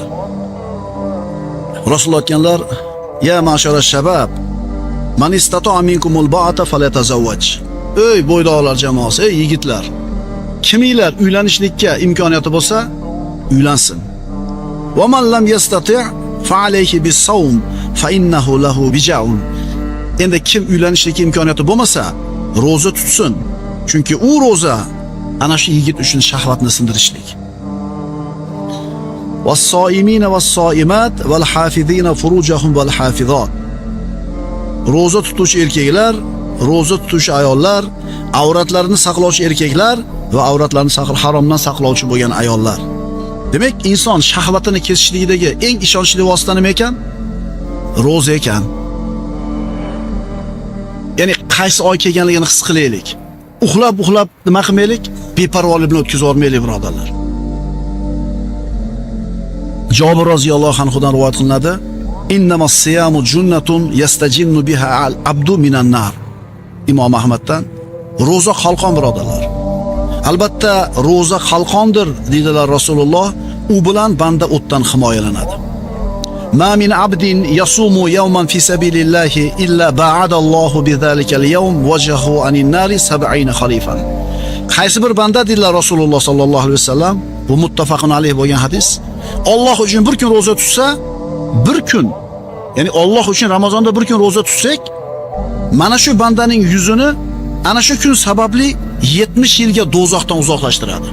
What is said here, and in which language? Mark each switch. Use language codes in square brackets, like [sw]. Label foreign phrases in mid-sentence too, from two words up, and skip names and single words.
[uz] Rasululloh aytganlar: [ar] "يا معشر الشباب من استطاع منكم الباءة فليتزوج." [uz] Ey bo'ydoqlar jamoasi, ey yigitlar, kiminglar uylanishlikka imkoniyati bo'lsa, uylansin. [ar] "ومن لم يستطع فعليه بالصوم فإنه له وجاء." [uz] Endi kim uylanishlikka imkoniyati bo'lmasa, ro'za tutsin. Chunki u ro'za ana shu yigit uchun shahvatni sindirishlik. [ar] "والصائمين والصائمات والحافظين فروجهم والحافظات." [uz] Ro'za tutuvchi erkaklar, ro'za tutuvchi ayollar, avratlarini saqlovchi erkaklar va avratlarini haromdan saqlovchi bo'lgan ayollar. Demak, inson shahvatini kesishligidagi eng ishonchli vosita nima ekan? Ro'za ekan. Ya'ni qaysi oy kelganligini his qilaylik. Uxlab nima qilmaylik, beparvolik bilan o'tkazib yubormaylik, birodarlar. Jabir roziyallohu anhudan rivoyat qilinadi: [ar] "إنما الصيام جنة يستجن بها العبد من النار." [uz] Imom Ahmaddan. Ro'za qalqon, birodarlar. Albatta, ro'za qalqondir dedilar Rasululloh. U bilan banda o'tdan himoyalanadi. [ar] "ما من عبد يصوم يوما في سبيل الله إلا باعد الله بذلك اليوم وجهه عن النار 70 خريفا." [uz] Qaysi bir banda dedilar Rasululloh [ar] صلى الله عليه وسلم, [uz] bu [ar] متفق عليه [uz] bo'lgan hadis. Alloh uchun bir kun ro'za tutsa, bir kun, ya'ni Alloh uchun Ramazonda bir kun ro'za tutsak, mana shu bandaning yuzini ana shu kun sababli 70 yilga do'zaxdan uzoqlashtiradi.